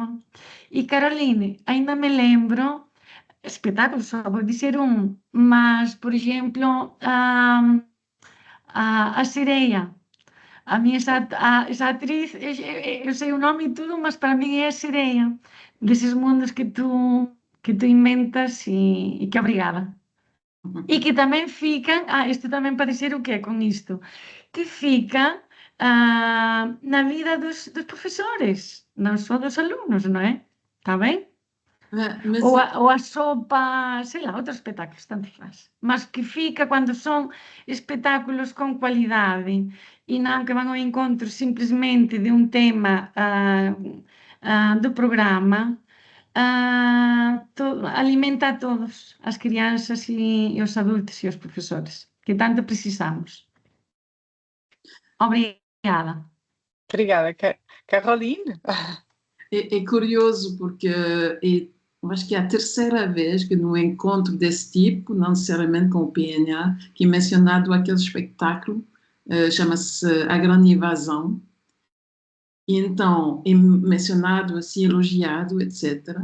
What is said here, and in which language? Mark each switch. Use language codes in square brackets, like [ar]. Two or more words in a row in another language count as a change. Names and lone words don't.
[pt] E Caroline, ainda me lembro, espetáculos, só vou dizer um, mas, por exemplo, a Sereia, essa atriz, eu sei o nome e tudo, mas para mim é a Sereia, desses mundos que tu inventas e que obrigada. [gl] E que tamén fican, isto tamén pode ser o que é con isto, que fica na vida dos profesores, non só dos alumnos, non é? Está ben? [pt] Mas Ou a sopa, sei lá, outros espectáculos, tanto faz. [gl] Mas que fica cando son espectáculos con cualidade e non que van ao encontro simplesmente de un tema do programa, alimenta a todos, [pt] as crianças e os adultos e os professores, que tanto precisamos. Obrigada. Obrigada, Caroline. é curioso porque eu acho que é a terceira vez que num encontro desse tipo, não necessariamente com o PNA, que é mencionado aquele espetáculo, chama-se A Grande Invasão, e então é mencionado, assim, elogiado, etc.